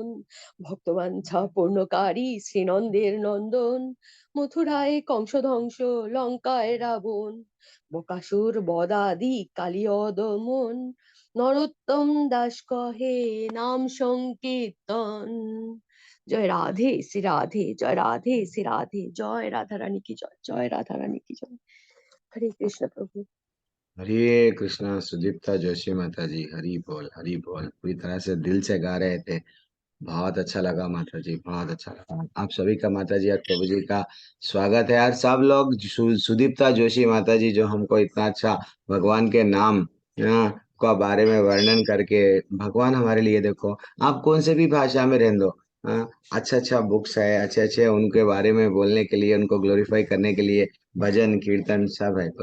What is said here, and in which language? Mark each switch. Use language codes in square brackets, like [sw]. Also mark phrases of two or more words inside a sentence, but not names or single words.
[bn] ভক্তবাঞ্ছা পূর্ণকারী শ্রীনন্দের নন্দন, মথুরায় কংস ধ্বংস লঙ্কায় রাবণ। বকাসুর বদাদি কালিয় দমন, নরোত্তম দাস কহে নাম সংকীর্তন। জয় রাধে শ্রী রাধে, জয় রাধে শ্রী রাধে, জয় রাধা রানী [hi] की जय, जय राधा रानी की जय। हरे कृष्ण प्रभु। हरे कृष्णा। सुदीप्ता जोशी माता जी, हरी बोल पूरी तरह से दिल से गा रहे थे। बहुत अच्छा लगा माता जी, बहुत अच्छा लगा। आप सभी का माता जी और प्रभु जी का स्वागत है यार। सब लोग सुदीप्ता जोशी माता जी जो हमको इतना अच्छा भगवान के नाम का बारे में वर्णन करके, भगवान हमारे लिए देखो, आप कौन से भी भाषा में रहने दो, अच्छा अच्छा बुक्स है, अच्छे अच्छे उनके बारे में बोलने के लिए, उनको ग्लोरीफाई करने के लिए भजन कीर्तन सब है।